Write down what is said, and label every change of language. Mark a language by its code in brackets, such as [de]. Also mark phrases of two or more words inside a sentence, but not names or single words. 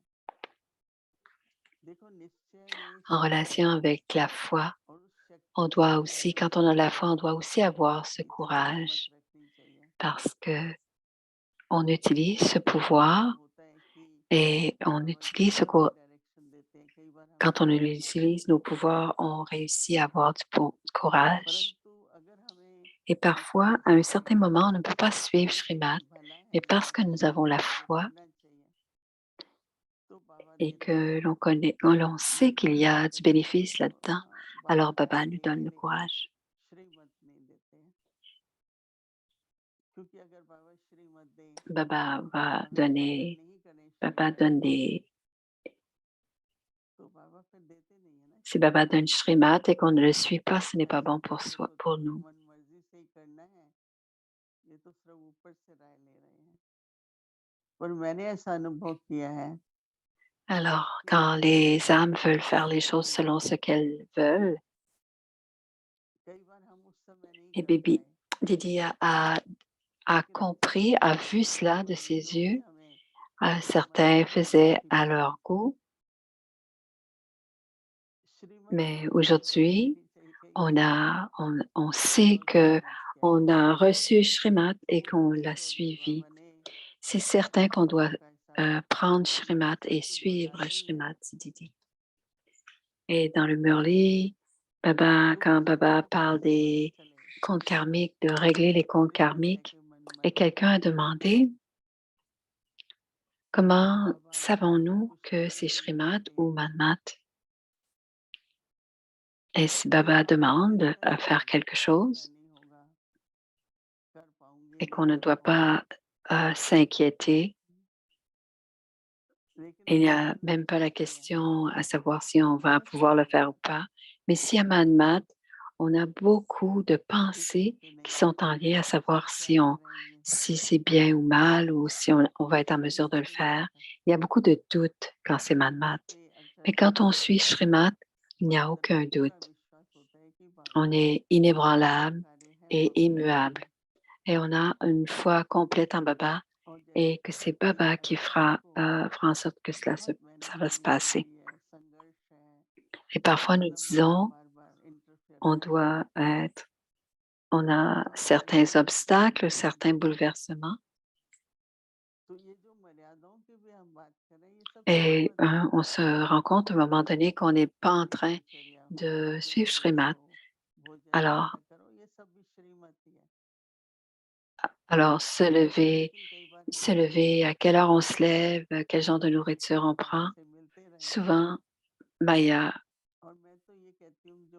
[fr] En relation avec la foi, on doit aussi, quand on a la foi, on doit aussi avoir ce courage parce que on utilise ce pouvoir et on utilise quand on utilise nos pouvoirs, on réussit à avoir du courage. [hi] परंतु अगर हमें [fr] Et parfois, à un certain moment, on ne peut pas suivre Srimad, mais parce que nous avons la foi [hi] करना चाहिए तो बाबा [fr] et [hi] देते हैं [fr] que l'on connaît, l'on sait qu'il y a du bénéfice là-dedans, [hi] हाँ [fr] alors [hi] बाबा [fr] Baba nous [hi] देते [fr] donne [hi] हैं [fr] le [hi] लेकिन [fr] courage. [hi] श्रीमत नहीं देते हैं क्योंकि अगर बाबा श्रीमत दें [fr] Baba va [hi] और हम [fr] donner, [hi] पालन नहीं करें [fr] Baba [hi] श्रीमत [fr] donne [hi] को [fr] des, [hi] तो बाबा फिर देते नहीं है ना [fr] si [hi] श्रीमत [fr] Baba donne Srimad et qu'on ne le suit pas, ce n'est pas [hi] ऐसा [fr] bon [hi] तो [fr] pour [hi] नहीं [fr] soi, [hi] होता [fr] pour [hi] कि [fr] nous. [hi] मन मर्जी से ही करना है ये तो सिर्फ ऊपर से राय ले रहे हैं पर मैंने ऐसा अनुभव किया है [fr] Alors, [hi] कि [fr] quand les âmes veulent faire les [hi] समय [fr] choses [hi] पे [fr] selon ce qu'elles veulent, [hi] कई बार हम उस समय नहीं [fr] et [hi] कर [fr] Bibi, [hi] पाए [fr] Didi a [hi] लेकिन [fr] compris, a vu cela de [hi] बाबा [fr] ses [hi] जिन्होंने [fr] yeux. [hi] हमें श्रीमत [fr] Certains [hi] दी है [fr] faisaient à [hi] श्रीमत [fr] leur goût, [hi] श्रीमत [fr] mais [hi] को फॉलो [fr] aujourd'hui, [hi] करनी चाहिए कई [fr] on sait [hi] बहुत [fr] que [hi] एक्सपीरियंस किया [fr] on a reçu Srimad et [hi] बहुत [fr] qu'on [hi] कई [fr] l'a [hi] बार [fr] suivi. [hi] बाबा ने [fr] C'est certain qu'on doit [hi] बाबा का एहसास [fr] prendre [hi] मुझे [fr] Srimad [hi] सब [fr] et [hi] कुछ [fr] suivre [hi] बताते ही हैं [fr] Srimad, dit Didi. Et dans le Murli, Baba, [hi] तो [fr] quand [hi] किसी को [fr] Baba [hi] वो [fr] parle [hi] कैसे पता [fr] des [hi] चले [fr] comptes karmiques, de régler les comptes [hi] श्रीमत है [fr] karmiques, [hi] कि मन [fr] et [hi] मत है [fr] quelqu'un a demandé, comment [hi] बाबा [fr] savons-nous [hi] कुछ [fr] que c'est [hi] करने नहीं [fr] Srimad [hi] देते [fr] ou [hi] हैं [fr] Manmat? Et si [hi] कई [fr] Baba [hi] बार हमें [fr] demande [hi] ऐसा [fr] à [hi] लगता [fr] faire [hi] है [fr] quelque [hi] कि ऐसा [fr] chose [hi] नहीं होगा कर पाऊंगे [fr] et [hi] नहीं [fr] qu'on ne [hi] कर [fr] doit [hi] पाऊंगे [fr] pas s'inquiéter, [hi] लेकिन [fr] il n'y [hi] बाबा [fr] a même pas la [hi] समझाते हैं [fr] question à savoir si on va [hi] हर [fr] pouvoir le [hi] समय [fr] faire ou [hi] में [fr] pas. Mais si à Manmat, on a beaucoup de [hi] कि [fr] pensées [hi] कैसे [fr] qui [hi] नहीं [fr] sont en lien à [hi] सब [fr] savoir [hi] क्या करेंगे [fr] si c'est bien ou mal ou si on va être en [hi] कोई [fr] mesure de le [hi] स्थिर नहीं [fr] faire. [hi] रहता [fr] Il y a beaucoup de doutes quand c'est Manmat. [hi] बाबा पे अर्चा [fr] Mais quand [hi] करते [fr] on [hi] हैं [fr] suit Srimad, il [hi] तो [fr] n'y a [hi] अंदर [fr] aucun [hi] पूरा [fr] doute. [hi] विश्वास होता है कि बाबा [fr] On est inébranlable [hi] आज्ञाकारी हैं [fr] et [hi] बाबा [fr] immuable. [hi] करेंगे [fr] Et on a une foi complète en Baba [hi] और जैसे [fr] et que c'est Baba qui [hi] अपने आप को [fr] fera en sorte que [hi] बहुत [fr] ça [hi] मेहनत [fr] va se [hi] करनी [fr] passer. [hi] पड़ती है संघर्ष है [fr] Et parfois nous [hi] ब्रह्मा [fr] disons, [hi] बार बार इंटरफेयर [fr] on [hi] कर रहे [fr] doit [hi] हैं [fr] être, on a [hi] बाबा ने [fr] certains [hi] हमें [fr] obstacles, [hi] बताया [fr] certains bouleversements. [hi] तो ये जो मर्यादाओं की भी हम बात करें ये सब [fr] Et [hi] श्रीमत है [fr] on se rend compte à un moment donné qu'on n'est pas en train [hi] दिनचर्या हो [fr] de suivre [hi] दिनचर्या [fr] Srimad. [hi] हो भोजन [fr] Alors, [hi] कैसा करो ये सब भी श्रीमत ही है [fr] alors [hi] लेकिन कई बार [fr] se [hi] क्या होता [fr] lever, [hi] है [fr] à quelle heure on se lève, quel genre de nourriture on [hi] बाबा [fr] prend. [hi] से मिलते रहें [fr] Souvent, ben, [hi] और मैं तो ये कहती हूँ जो